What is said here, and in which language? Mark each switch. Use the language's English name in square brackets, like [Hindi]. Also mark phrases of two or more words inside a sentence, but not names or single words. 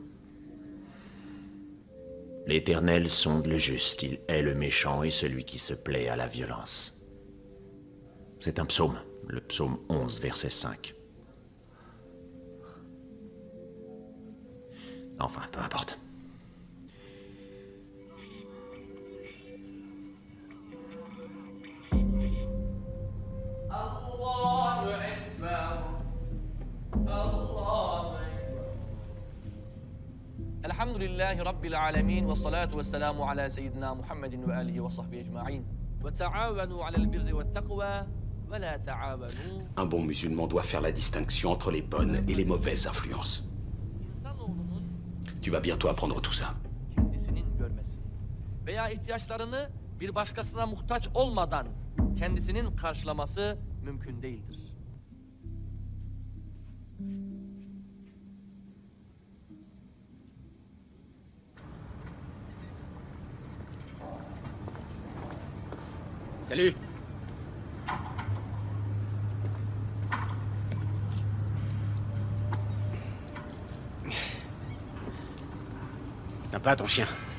[French] L'Éternel sonde le juste, il hait le méchant et celui qui se plaît à la violence. C'est un psaume, le psaume 11, verset 5. Enfin, peu importe. [Arabic] الحمد لله رب العالمين والصلاة والسلام على سيدنا محمد وآله وصحبه أجمعين. وتعاونوا على البر والتقوى ولا تعاونوا. [French] Un bon musulman doit faire la distinction entre les bonnes et les mauvaises influences. [Turkish] İnsanoğlunun [French] Tu vas bientôt apprendre tout ça. [Turkish] kendisinin görmesi veya ihtiyaçlarını bir başkasına muhtaç olmadan kendisinin karşılaması mümkün değildir. [French] Salut! Sympa ton chien.